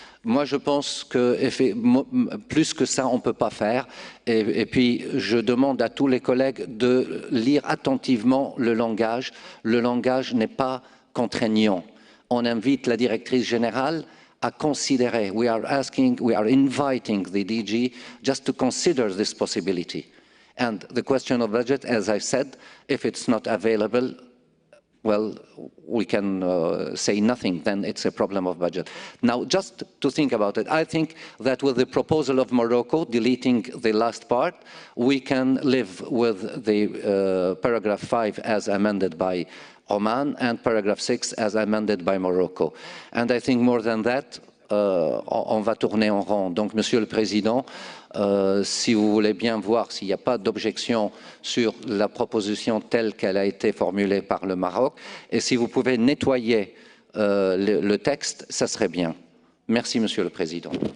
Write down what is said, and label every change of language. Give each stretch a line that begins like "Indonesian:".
French: Moi, je pense que plus que ça, on ne peut pas faire. Et puis, je demande à tous les collègues de lire attentivement le langage. Le langage n'est pas contraignant. On invite la directrice générale à considérer.
English: We are inviting the DG just to consider this possibility. And the question of budget, as I said, if it's not available, well, we can say nothing, then it's a problem of budget. Now, just to think about it, I think that with the proposal of Morocco, deleting the last part, we can live with the paragraph 5 as amended by Oman and paragraph 6 as amended by Morocco. And I think more than that,
French: on va tourner en rond. Donc, Monsieur le Président, si vous voulez bien voir s'il n'y a pas d'objection sur la proposition telle qu'elle a été formulée par le Maroc, et si vous pouvez nettoyer le texte, ça serait bien. Merci, Monsieur le Président.